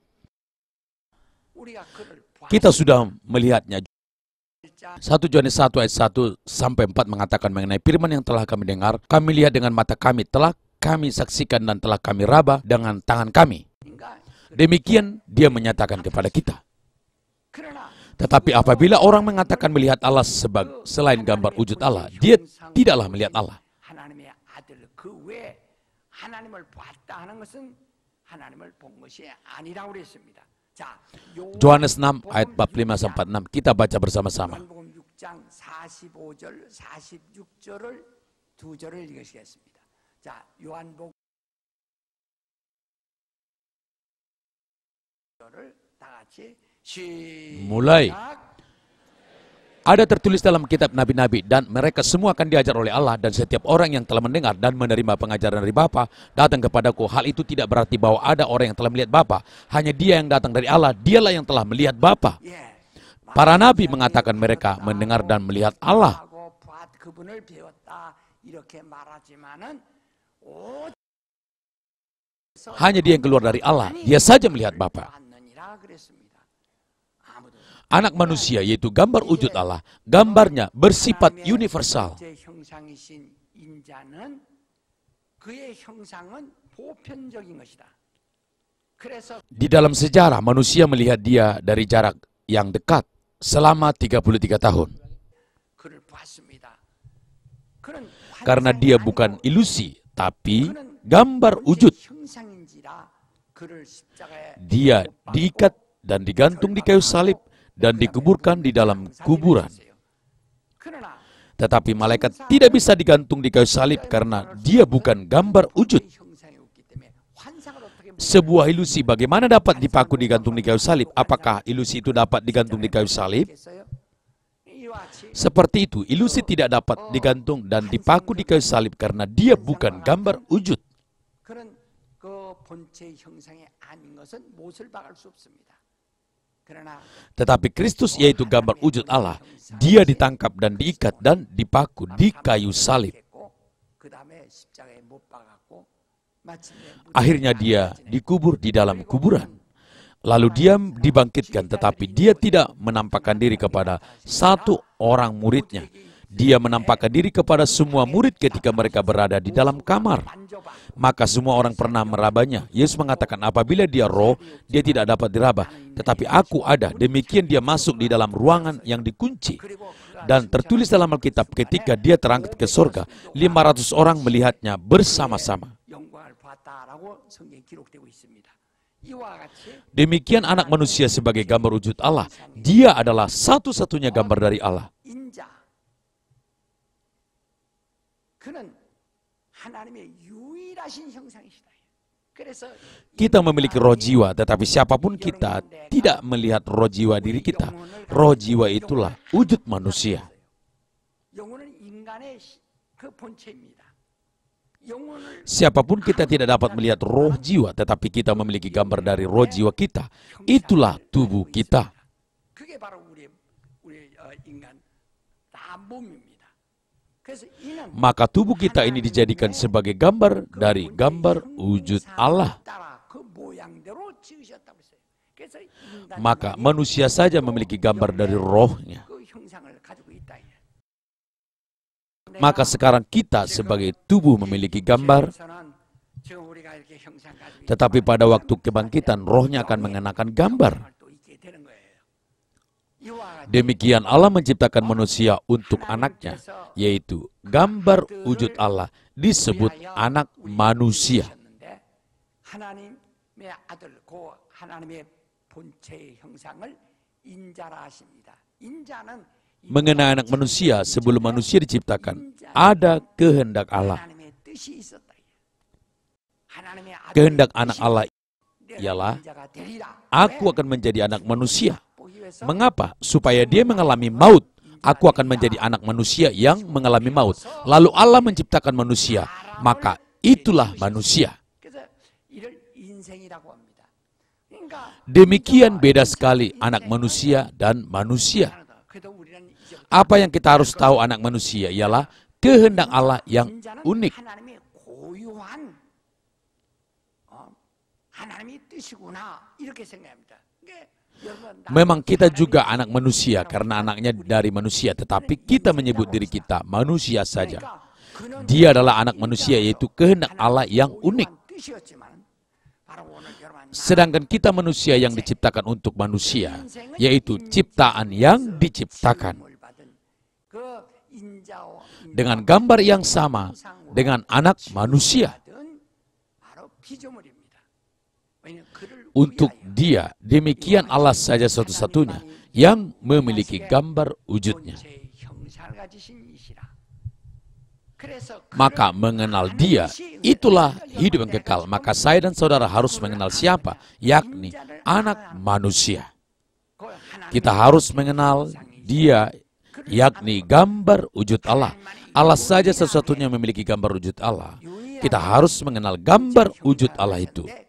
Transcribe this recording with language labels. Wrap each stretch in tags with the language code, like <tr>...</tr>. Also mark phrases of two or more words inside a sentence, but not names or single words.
<ko>우리가 그를</ko> <id>Kita sudah melihatnya.</id> <ko>1장</ko> <id>1 Yohanes 1 ayat 1-4 mengatakan mengenai firman yang telah kami dengar, kami lihat dengan mata kami, telah kami saksikan dan telah kami raba dengan tangan kami.</id> <ko>인간.</ko> <id>Demikian dia menyatakan kepada kita.</id> <ko>그러나</ko> <id>Tetapi apabila orang mengatakan melihat Allah selain gambar wujud Allah, dia tidaklah melihat Allah.</id> <ko>하나님의 아들 그 외에 하나님을 봤다 하는 것은 하나님을 본 것이 아니라고 그랬습니다. 자,</ko> <id>Yohanes 6 ayat 45-46 kita baca bersama-sama.</id> <ko>요한복음 6장 45절 46절을 두 절을 읽으시겠습니다. 자, 요한복음을 다 같이</ko> <id>Mulai.</id> <ko>시작.</ko> <id>Ada tertulis dalam kitab nabi-nabi dan mereka semua akan diajar oleh Allah, dan setiap orang yang telah mendengar dan menerima pengajaran dari Bapa datang kepadaku. Hal itu tidak berarti bahwa ada orang yang telah melihat Bapa, hanya dia yang datang dari Allah, dialah yang telah melihat Bapa.</id> <ko>예.</ko> <id>Para nabi mengatakan mereka mendengar dan melihat Allah.</id> <ko>그분을 배웠다 이렇게 말하지만은 오</ko> <id>Hanya dia yang keluar dari Allah, dia saja melihat Bapa.</id> <ko>않느니라 그랬습니다. 아무도</ko> <id>Anak manusia, yaitu gambar wujud Allah, gambarnya bersifat universal.</id> <ko>제 형상이신 인자는 그의 형상은 보편적인 것이다. 그래서</ko> <id>Di dalam sejarah, manusia melihat dia dari jarak yang dekat selama 33 tahun.</id> <ko>그를 봤습니다. 그는</ko> <id>Karena dia bukan ilusi, tapi gambar wujud.</id> <ko>형상인지라 그를 십자가에</ko> <id>Dia diikat dan digantung di kayu salib dan dikuburkan di dalam kuburan.</id> <ko>그러나</ko> <id>Tetapi malaikat tidak bisa digantung di kayu salib karena dia bukan gambar wujud.</id> <ko>형상이 없기 때문에 환상을 어떻게</ko> <id>Sebuah ilusi bagaimana dapat dipaku digantung di kayu salib? Apakah ilusi itu dapat digantung di kayu salib?</id> <ko>모르겠어요? 이와 같이</ko> <id>Seperti itu, ilusi tidak dapat digantung dan dipaku di kayu salib karena dia bukan gambar wujud.</id> <ko>그런 그 본체의 형상이 아닌 것은 못을 박을 수 없습니다. 그러나</ko> <id>Tetapi Kristus yaitu gambar wujud Allah, dia ditangkap dan diikat dan dipaku di kayu salib.</id> <ko>그다음에 십자가에 못 박았고 마침내</ko> <id>Akhirnya dia dikubur di dalam kuburan. Lalu dia dibangkitkan, tetapi dia tidak menampakkan diri kepada satu orang muridnya. Dia menampakkan diri kepada semua murid ketika mereka berada di dalam kamar. Maka semua orang pernah merabanya. Yesus mengatakan, apabila dia roh, dia tidak dapat diraba. Tetapi aku ada. Demikian dia masuk di dalam ruangan yang dikunci. Dan tertulis dalam Alkitab, ketika dia terangkat ke surga, 500 orang melihatnya bersama-sama.</id> <ko>영광을 봤다라고 성경에 기록되고 있습니다. 이와 같이</ko> <id>Demikian anak manusia sebagai gambar wujud Allah. Dia adalah satu-satunya gambar dari Allah.</id> <ko>인자 그는 하나님의 유일하신 형상이시다. 그래서</ko> <id>Kita memiliki roh jiwa, tetapi siapapun kita tidak melihat roh jiwa diri kita. Roh jiwa itulah wujud manusia.</id> <ko>영혼은 인간의 그 본체입니다. 영혼을</ko> <id>Siapapun kita tidak dapat melihat roh jiwa, tetapi kita memiliki gambar dari roh jiwa kita. Itulah tubuh kita.</id> <ko>그게 바로 우리 인간 다 몸입니다. 그래서 이는</ko> <id>Maka tubuh kita ini dijadikan sebagai gambar dari gambar wujud Allah.</id> <ko>따라 그 모양대로 지으셨다고 했어요. 그래서 인간</ko> <id>Maka manusia saja memiliki gambar dari rohnya.</id> <ko>그 형상을 가지고 있다.</ko> <id>Maka sekarang kita sebagai tubuh memiliki gambar,</id> <ko>지금 우리가 이렇게 형상 가지고</ko> <id>tetapi pada waktu kebangkitan rohnya akan mengenakan gambar.</id> <ko>또 있게 되는 거예요. 이와 같이</ko> <id>Demikian Allah menciptakan manusia untuk anaknya, yaitu gambar wujud Allah disebut anak manusia.</id> <ko>하셨는데 하나님의 아들 그 하나님의 본체의 형상을 인자라 하십니다. 인자는</ko> <id>Mengenai anak manusia, sebelum manusia diciptakan, ada kehendak Allah.</id> <ko>하나님의 뜻이 있었다. 하나님의 아들</ko> <id>Kehendak anak Allah</id> <ko>내가</ko> <id>ialah,</id> <ko>인자가 되리라.</ko> <id>aku akan menjadi anak manusia.</id> <ko>보기 위해서</ko> <id>Mengapa? Supaya dia mengalami maut. Aku akan menjadi anak manusia yang mengalami maut. Lalu Allah menciptakan manusia, maka itulah manusia.</id> <ko>그래서 이를 인생이라고 합니다. 그러니까</ko> <id>Demikian beda sekali anak manusia dan manusia.</id> <ko>그래도 우리는 이제부터</ko> <id>Apa yang kita harus tahu anak manusia ialah kehendak Allah yang</id> <ko>인자는</ko> <id>unik.</id> <ko>하나님의 고유한 하나님의 뜻이구나 이렇게 생각합니다. 그러니까 여러분</ko> <id>Memang kita juga anak manusia karena anaknya dari manusia, tetapi kita menyebut diri kita manusia saja.</id> <ko>그러니까 그는</ko> <id>Dia adalah anak manusia, yaitu kehendak Allah yang unik.</id> <ko>고유한 뜻이었지만 바로 오늘 여러분</ko> <id>Sedangkan kita manusia yang diciptakan untuk manusia, yaitu ciptaan yang diciptakan.</id> <ko>선물 받은 그 인자와</ko> <id>Dengan gambar yang sama dengan anak manusia.</id> <ko>받은 바로 피조물입니다. 왜냐하면 그를</ko> <id>Untuk dia, demikian Allah saja satu-satunya yang memiliki gambar wujudnya.</id> <ko>본체의 형상을 가지신 이시라.</ko> <id>Maka mengenal Dia, itulah hidup yang kekal. Maka saya dan saudara harus mengenal siapa? Yakni Anak Manusia. Kita harus mengenal Dia, yakni gambar wujud Allah. Allah saja satu-satunya memiliki gambar wujud Allah. Kita harus mengenal gambar wujud Allah itu.</id>